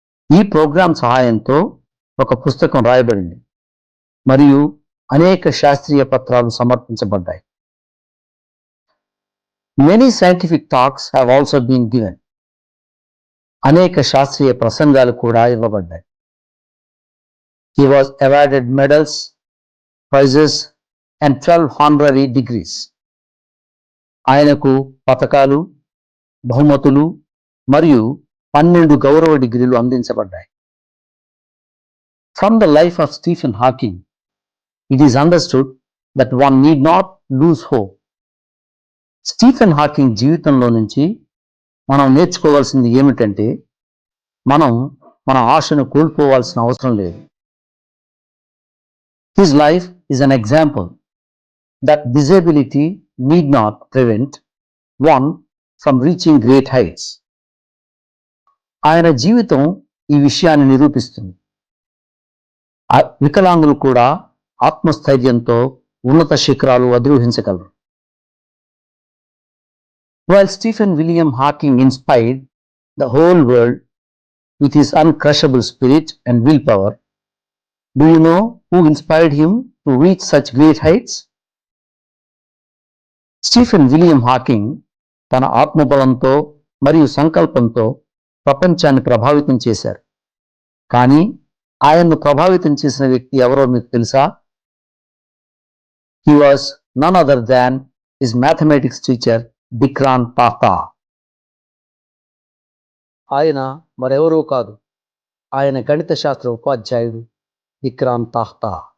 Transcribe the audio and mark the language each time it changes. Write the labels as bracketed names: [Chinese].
[Telugu] ఈ ప్రోగ్రాం సహాయంతో ఒక పుస్తకం రాయబడింది మరియు అనేక శాస్త్రీయ పత్రాలు సమర్పించబడ్డాయి. [English] Many scientific talks have also been given. [Telugu] అనేక శాస్త్రీయ ప్రసంగాలు కూడా ఇవ్వబడ్డాయి. [English] He was awarded medals, prizes and 12 honorary degrees. [Telugu] ఆయనకు పతకాలు, బహుమతులు మరియు 12 గౌరవ డిగ్రీలు అందించబడ్డాయి. [English] From the life of Stephen Hawking, it is understood that one need not lose hope. [Telugu] Stephen Hawking జీవితంలో నుంచి మనం నేర్చుకోవాల్సింది ఏమిటంటే మనం మన ఆశను కోల్పోవాల్సిన అవసరం లేదు. [English] His life is an example that disability need not prevent one from reaching great heights. [Telugu] ఆయన జీవితం ఈ విషయాన్ని నిరూపిస్తుంది. వికలాంగులు కూడా ఆత్మస్థైర్యంతో ఉన్నత శిఖరాలు అధిరోహించగలరు. [English] While Stephen William Hawking inspired the whole world with his uncrushable spirit and willpower, do you know who inspired him to reach such great heights? [Telugu] Stephen William Hawking తన ఆత్మబలంతో మరియు సంకల్పంతో ప్రపంచాన్ని ప్రభావితం చేశారు. కానీ ఆయన్ను ప్రభావితం చేసిన వ్యక్తి ఎవరో మీకు తెలుసా? [English] He was none other than his mathematics teacher Dikran Tahta. [Telugu] ఆయన మరెవరూ కాదు, ఆయన గణిత శాస్త్ర ఉపాధ్యాయుడు దిక్రాన్ తాహ్తా.